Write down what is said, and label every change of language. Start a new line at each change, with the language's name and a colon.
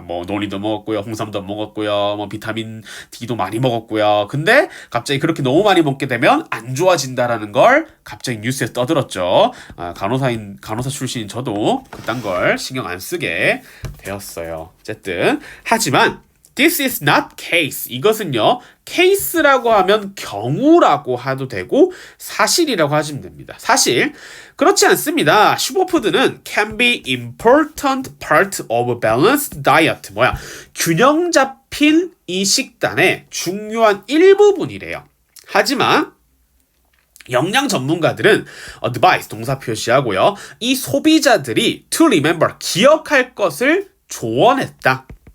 Korean: 뭐, 논이도 먹었고요, 홍삼도 먹었고요, 뭐, 비타민 D도 많이 먹었고요. 근데 갑자기 그렇게 너무 많이 먹게 되면 안 좋아진다라는 걸 갑자기 뉴스에서 떠들었죠. 간호사 출신인 저도 그딴 걸 신경 안 쓰게 되었어요. 어쨌든. 하지만,
English: This is not case.
Korean: 이것은요, case라고 하면 경우라고 해도 되고 사실이라고 하시면 됩니다. 사실 그렇지 않습니다.
English: 슈퍼푸드는 can be important part of balanced diet.
Korean: 균형 잡힌 이 식단의 중요한 일부분이래요. 하지만 영양 전문가들은 advise 동사 표시하고요. 이 소비자들이
English: to remember
Korean: 기억할 것을 조언했다.